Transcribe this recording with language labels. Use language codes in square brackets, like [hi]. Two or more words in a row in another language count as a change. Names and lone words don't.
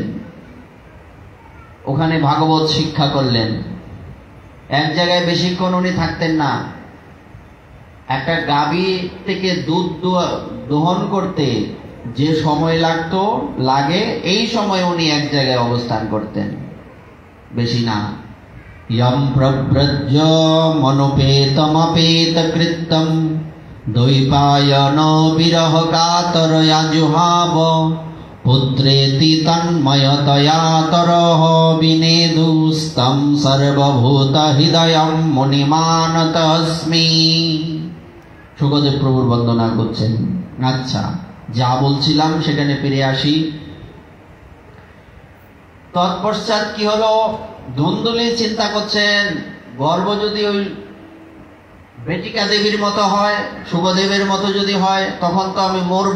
[bn] ওখানে ভাগবত শিক্ষা করলেন। এক জায়গায় বেশিক্ষণ উনি থাকতেন না। একটা গাভী থেকে দুধ দোহন করতে যে সময় লাগে এই সময় উনি এক জায়গায় অবস্থান করতেন, বেশি না। [sa] यम प्रव्रज मनुपेतमपेत कृतं द्वैपायनो विरह कातरया जुहाव पुत्रेति तन्मयतया तरह विनेदुस्तं सर्वभूत हृदयं मुनिमानतस्मि। [bn] সুখদেব প্রভুর বন্দনা করছেন। আচ্ছা, যা বলছিলাম সেখানে ফিরে আসি। তৎপশ্চাৎ কি হলো? ধুন্দুলি চিন্তা করছেন, গর্ব যদি ওই বেটিকা দেবীর মতো হয়, সুখদেবের মতো যদি হয়, তখন তো আমি মরব।